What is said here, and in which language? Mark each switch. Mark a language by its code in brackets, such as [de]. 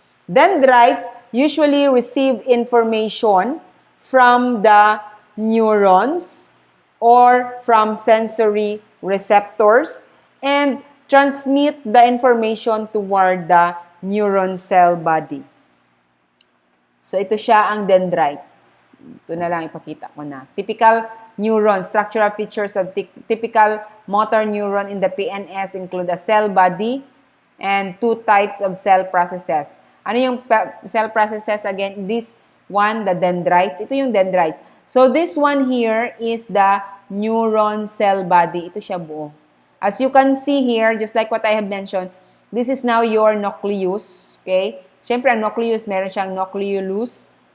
[en] Dendrites usually receive information from the neurons or from sensory receptors and transmit the information toward the neuron cell body. [tl] So, ito siya ang dendrites. Ito na lang ipakita ko na. [en] Typical neuron, structural features of typical motor neuron in the PNS include a cell body and two types of cell processes. [tl] Ano yung [en] cell processes again? This one, the dendrites. [tl] Ito yung dendrites. [en] So, this one here is the neuron cell body. [tl] Ito siya buo. [en] As you can see here, just like what I have mentioned, this is now your nucleus. Okay? [tl] Siyempre, ang nucleus, meron siyang nucleolus.